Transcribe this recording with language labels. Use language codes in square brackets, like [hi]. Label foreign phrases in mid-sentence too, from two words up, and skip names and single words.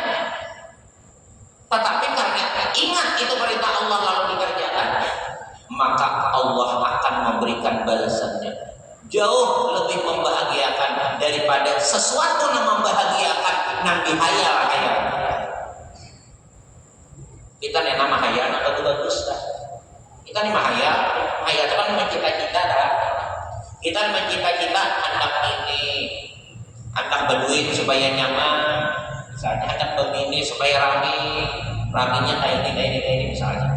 [bjn] tetapi karena ingat itu perintah Allah lalu dikerjakan, maka Allah akan memberikan balasannya jauh lebih membahagiakan daripada sesuatu yang membahagiakan nang dihayal. Kita nih nama hayal nang bagus lah. Kita nih hayal itu kan mencita-cita dah. Kita mencita-cita anak berduit supaya nyaman, misalnya anak begini supaya raminya kayak ini misalnya.